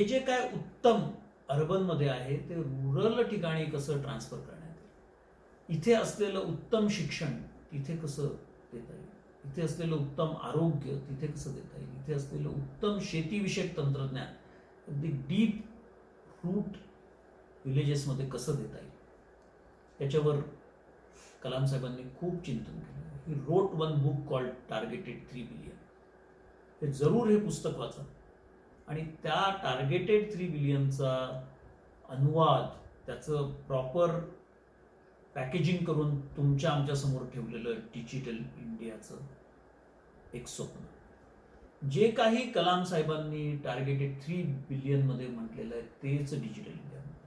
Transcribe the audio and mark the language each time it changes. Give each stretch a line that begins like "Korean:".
Marathi: जे काय उत्तम अर्बनमध्ये आहे ते रुरल ठिकाणी कसं ट्रान्सफर करण्यात येईल, इथे असलेलं उत्तम शिक्षण तिथे कसं देता येईल, इथे असलेलं उत्तम आरोग्य तिथे कसं देता येईल, इथे असलेलं उत्तम शेतीविषयक तंत्रज्ञान अगदी डीप रूट विलेजेसमध्ये कसं देता येईल, याच्यावर कलाम साहेबांनी खूप चिंतन केलं.
English: He wrote 1 book called targeted 3 billion.
Marathi: हे जरूर हे पुस्तक वाचा आणि त्या टार्गेटेड 3 बिलियनचा अनुवाद, त्याचं प्रॉपर पॅकेजिंग करून तुमच्या आमच्या समोर ठेवलेलं डिजिटल इंडियाचं एक स्वप्न, जे काही कलाम साहेबांनी टार्गेटेड 3 बिलियन मध्ये म्हटलेलं आहे तेच डिजिटल इंडिया.